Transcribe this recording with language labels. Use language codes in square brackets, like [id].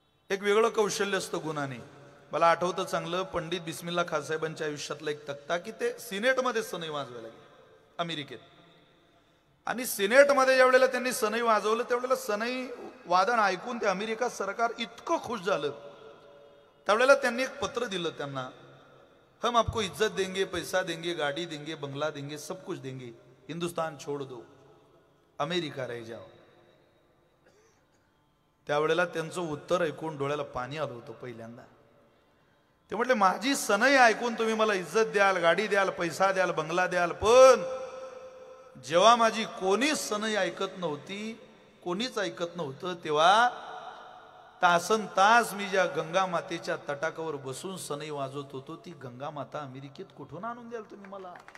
[mr] एक वेगळं कौशल्य असतं गुणाने. मला आठवतं चांगलं पंडित बिस्मिल्ला खान साहेबांच्या आयुष्यातला एक तक्ता की ते सिनेटमध्ये सनई वाजवायला गेले अमेरिकेत. आणि सिनेटमध्ये ज्या वेळेला त्यांनी सनई वाजवलं त्यावेळेला सनई वादन ऐकून ते अमेरिका सरकार इतकं खुश झालं. त्यावेळेला त्यांनी एक पत्र दिलं त्यांना. [hi] हम आपको इज्जत देंगे, पैसा देंगे, गाड़ी देंगे, बंगला देंगे, सब कुछ देंगे, हिंदुस्तान छोड़ दो, अमेरिका रह जाओ. [mr] त्यावेळेला त्यांचं उत्तर ऐकून डोळ्याला पाणी आलं होतं पहिल्यांदा. ते म्हटले माझी सनई ऐकून तुम्ही मला इज्जत द्याल, गाडी द्याल, पैसा द्याल, बंगला द्याल, पण जेव्हा माझी कोणीच सनई ऐकत नव्हती, कोणीच ऐकत नव्हतं, तेव्हा तासन तास मी ज्या गंगा मातेच्या तटाकावर बसून सनई वाजवत होतो, ती गंगा माता अमेरिकेत कुठून आणून द्याल तुम्ही मला?